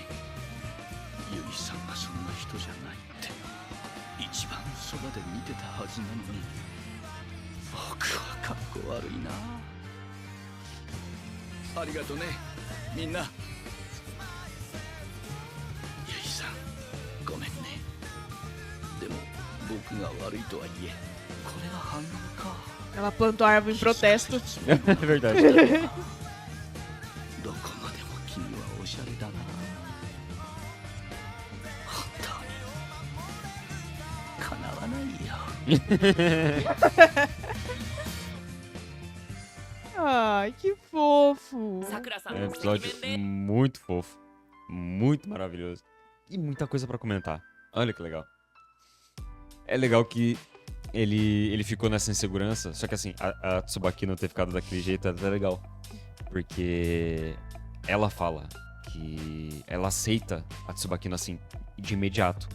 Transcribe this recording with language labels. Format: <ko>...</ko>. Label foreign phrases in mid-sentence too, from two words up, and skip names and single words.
<ja>ゆいさんがそんな人じゃないって一番そばで見てたはずなのに、僕はかっこ悪いな。ありがとね、みんな。ゆいさん、ごめんね。でも僕が悪いとはいえ、これが反応か。</ja> <pt>Ela plantou a árvore em protesto. É verdade.</pt> <ja>どこまでも君はおしゃれだな。本当にかなわないよ。</ja> <pt>Ai, que fofo.</pt> <ja>さくらさん</ja> <pt>É um</pt> <ja>の</ja> <pt>episódio</pt> <ja>赤面で</ja> <pt>muito fofo. Muito maravilhoso. E muita coisa pra comentar. Olha que legal. É legal que ele ficou nessa insegurança. Só que assim, a Tsubaki não ter ficado daquele jeito é até legal. Porque ela fala que ela aceita a Tsubaki assim, de imediato.</pt>